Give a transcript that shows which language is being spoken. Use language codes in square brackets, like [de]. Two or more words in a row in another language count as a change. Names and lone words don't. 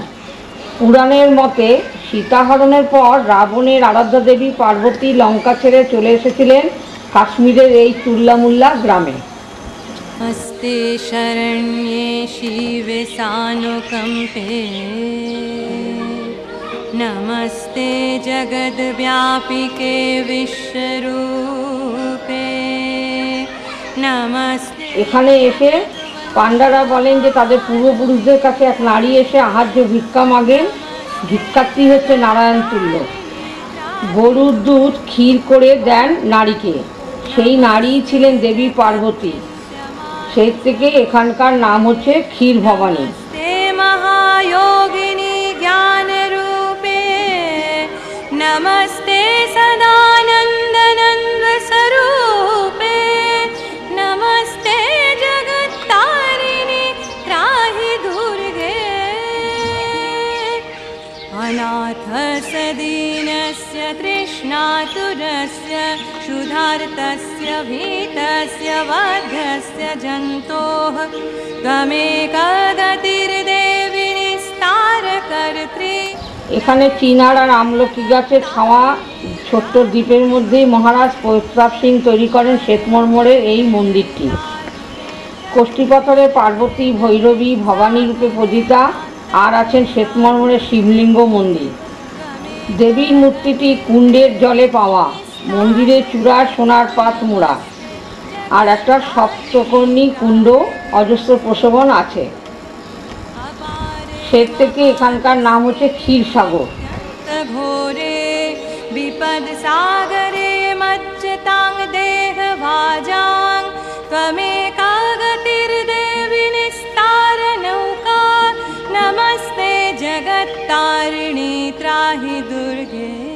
[bn] পুরাণের মতে সীতাহরণের পর রাবণের আরাধ্যা দেবী পার্বতী লঙ্কা ছেড়ে চলে এসেছিলেন কাশ্মীরের এই তুল্লামুল্লা গ্রামে। [sa] हस्ते शरण्ये शिवे सानुकम्पे नमस्ते जगद्व्यापिके विश्वरूपे नमस्ते। [bn] এখানে এসে পাণ্ডারা বলেন যে তাদের পূর্বপুরুষদের কাছে এক নারী এসে আহার্য ভিক্ষা মাগেন। ভিক্ষার্থী হচ্ছে নারায়ণ তুল্য। গরুর দুধ ক্ষীর করে দেন নারীকে, সেই নারী ছিলেন দেবী পার্বতী। সেই থেকে এখানকার নাম হচ্ছে ক্ষীর ভবানী। [sa] महायोगिनी ज्ञान रूपे नमस्ते सदानंद नंद स्वरूपे नमस्ते जगत्तारिणी त्राहि दुर्गे अनाथस्य दीनस्य तृष्णातुरस्य क्षुधार्तस्य भीतस्य वध्यस्य जन्तोः त्वमेका गतिर्देवी निस्तारकर्त्री। [bn] এখানে চিনার আর আমলকি গাছের ছাওয়া ছোট্ট দ্বীপের মধ্যেই মহারাজ প্রতাপ সিং তৈরি করেন শ্বেতমর্মরের এই মন্দিরটি। কোষ্ঠীপাথরে পার্বতী, ভৈরবী, ভবানী রূপে পূজিতা, আর আছেন শ্বেতমর্মরের শিবলিঙ্গ মন্দির। দেবীর মূর্তিটি কুণ্ডের জলে পাওয়া, মন্দিরের চূড়ার সোনার পাত মোড়া, আর একটা সপ্তকর্ণী কুণ্ড, অজস্র প্রশোভন আছে। সে থেকে এখানকার নাম হচ্ছে ক্ষীরসাগর। [sa] घोरे विपद सागरे मज्जतां देह भाजां त्वमेका गतिर्देवी निस्तार नौका नमस्ते जगत्तारिणी त्राहि दुर्गे